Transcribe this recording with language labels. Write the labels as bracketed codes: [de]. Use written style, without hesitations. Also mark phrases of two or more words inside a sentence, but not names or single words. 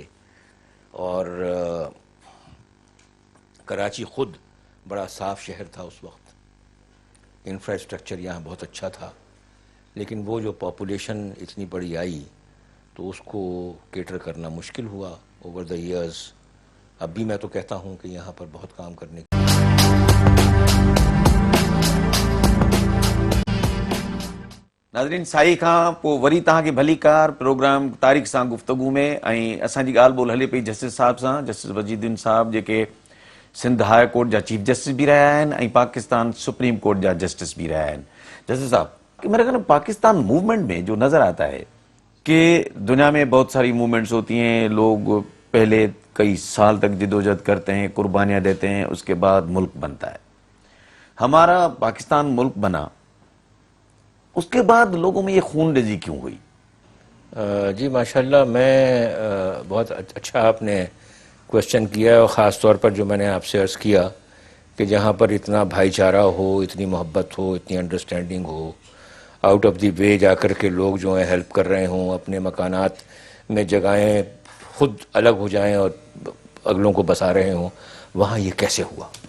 [ur] اور کراچی خود بڑا صاف شہر تھا اس وقت, انفراسٹرکچر یہاں بہت اچھا تھا, لیکن وہ جو پاپولیشن اتنی بڑی آئی تو اس کو کیٹر کرنا مشکل ہوا [en] over the years. [ur] اب بھی میں تو کہتا ہوں کہ یہاں پر بہت کام کرنے کی. [sd] नाज़रीन, साई खां पोइ वरी तव्हांखे भली कार प्रोग्राम तारीख़ सां गुफ़्तगू में, ऐं असांजी ॻाल्हि ॿोल हले पई जस्टिस साहिब सां, जस्टिस वजीदुद्दीन साहिब, जेके सिंध हाई कोर्ट जा चीफ जस्टिस भी रहा आहिनि ऐं पाकिस्तान सुप्रीम कोर्ट जा जस्टिस भी रहा आहिनि. [ur] جسٹس صاحب، کہ میرے خیال میں پاکستان موومنٹ میں جو نظر آتا ہے کہ دنیا میں بہت ساری موومنٹس ہوتی ہیں، لوگ پہلے کئی سال تک جدوجہد کرتے ہیں، قربانیاں دیتے ہیں، اس کے بعد ملک بنتا ہے. ہمارا پاکستان ملک بنا، اس کے بعد لوگوں میں یہ خونریزی کیوں ہوئی? جی ماشاءاللہ, میں بہت اچھا آپ نے کوشچن کیا, اور خاص طور پر جو میں نے آپ سے عرض کیا کہ جہاں پر اتنا بھائی چارہ ہو, اتنی محبت ہو, اتنی انڈرسٹینڈنگ ہو, [en] out of the way [ur] جا کر کے لوگ جو ہیں ہیلپ کر رہے ہوں, اپنے مکانات میں جگہیں خود الگ ہو جائیں اور اگلوں کو بسا رہے ہوں, وہاں یہ کیسے ہوا؟